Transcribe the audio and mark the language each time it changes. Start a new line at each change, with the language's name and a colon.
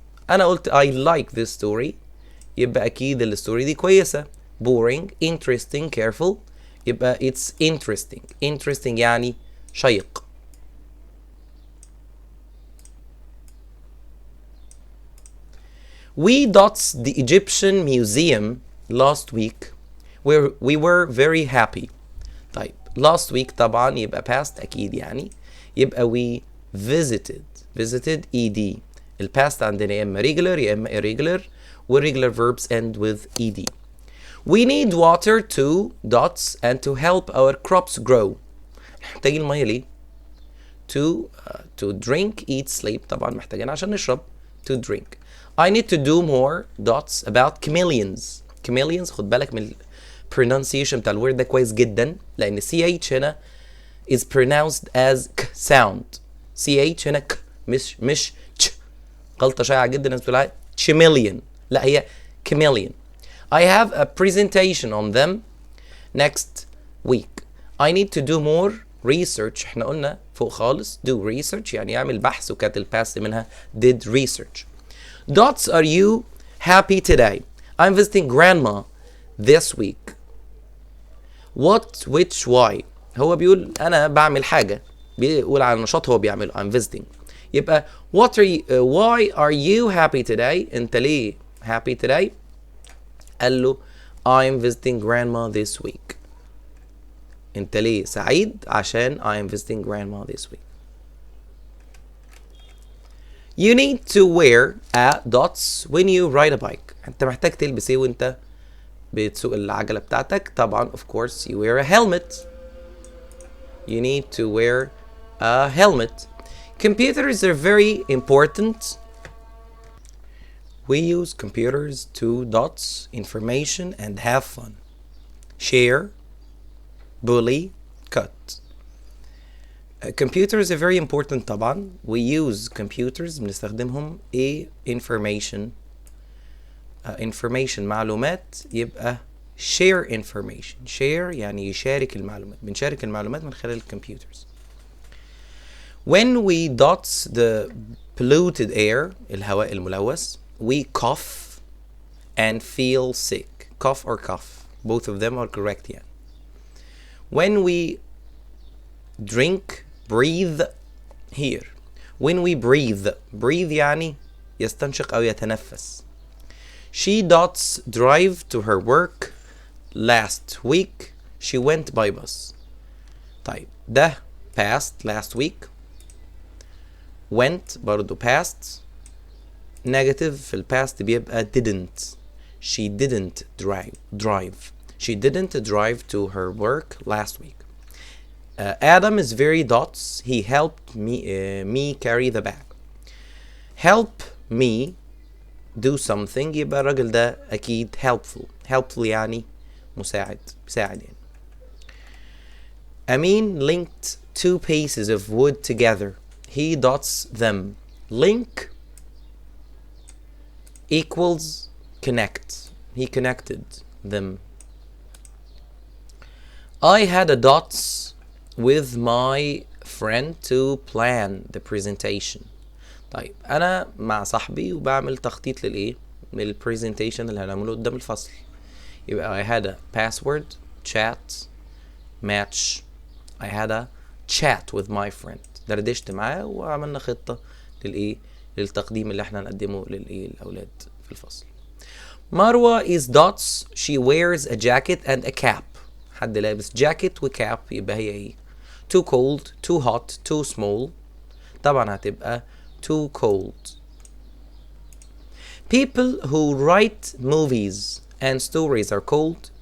Arabic: أنا قلت
English: I like this story
Arabic: يبقى أكيد الستوري دي كويسة.
English: boring, interesting, careful يبقى it's interesting
Arabic: يعني شيق.
English: We dots the Egyptian museum last week where we were very happy.
Arabic: طيب last week طبعا يبقى past أكيد يعني، يبقى
English: we visited ed.
Arabic: الباست عندنا يا اما regular يا اما irregular، والregular
English: verbs end with ed. We need water to dots and to help our crops grow.
Arabic: محتاجين المية ليه؟
English: To drink, eat, sleep.
Arabic: طبعا محتاجين عشان نشرب.
English: To drink. I need to do more dots about chameleons.
Arabic: Chameleons خد بالك من pronunciation بتاع الورد ده كويس جدا لأن CH هنا
English: is pronounced as k sound.
Arabic: CH هنا k مش ch. غلطة شائعة جدا الناس بتقولها chameleon. لا هي chameleon.
English: I have a presentation on them next week. I need to do more research.
Arabic: احنا قلنا فوق خالص
English: do research
Arabic: يعني يعمل بحث وكانت الباست منها did research.
English: Dots, are you happy today? I'm visiting grandma this week. What, which, why?
Arabic: هو بيقول أنا بعمل حاجة. بيقول على نشاط هو بيعمله.
English: I'm visiting. يبقى what are you, why are you happy today?
Arabic: أنت ليه
English: happy today؟
Arabic: قال له
English: I'm visiting grandma this week.
Arabic: أنت ليه سعيد؟ عشان
English: I'm visiting grandma this week. You need to wear a dots when you ride a bike.
Arabic: أنت محتاج تلبس إيه وأنت بتسوق العجلة بتاعتك؟ طبعا
English: of course you wear a helmet. You need to wear a helmet. Computers are very important. We use computers to dots information and have fun. Share, bully, cut. Computers are very important طبعا. We use computers
Arabic: بنستخدمهم
English: information. Information
Arabic: معلومات يبقى
English: share information.
Arabic: Share يعني يشارك المعلومات. بنشارك المعلومات من خلال الكمبيوترز.
English: When we dots the polluted air
Arabic: الهواء الملوث
English: we cough and feel sick. Cough or cough. Both of them are correct يعني. When we drink breathe here. When we breathe
Arabic: يعني يستنشق أو يتنفس.
English: She dots drive to her work last week. She went by bus.
Arabic: طيب ده
English: past last week. Went برضو past.
Arabic: Negative في الباست بيبقى didn't.
English: She didn't drive. She didn't drive to her work last week. Adam is very dots. He helped me carry the bag. Help me do something
Arabic: يبقى الراجل ده أكيد
English: helpful.
Arabic: Helpful يعني مساعد يعني.
English: Amin linked two pieces of wood together. He dots them. Link equals connect. He connected them. I had a dots with my friend to plan the presentation.
Arabic: طيب أنا مع صاحبي وبعمل تخطيط للإيه؟ للبرزنتيشن اللي هنعمله قدام الفصل.
English: يبقى I had a password, chat, match. I had a chat with my friend.
Arabic: دردشت معاه وعملنا خطة للإيه؟ للتقديم اللي احنا هنقدمه للإيه؟ الأولاد في الفصل.
English: مروة is dots. She wears a jacket and a cap.
Arabic: حد لابس jacket وكاب يبقى هي ايه؟
English: Too cold, too hot, too small.
Arabic: طبعا هتبقى
English: too cold. People who write movies and stories are called.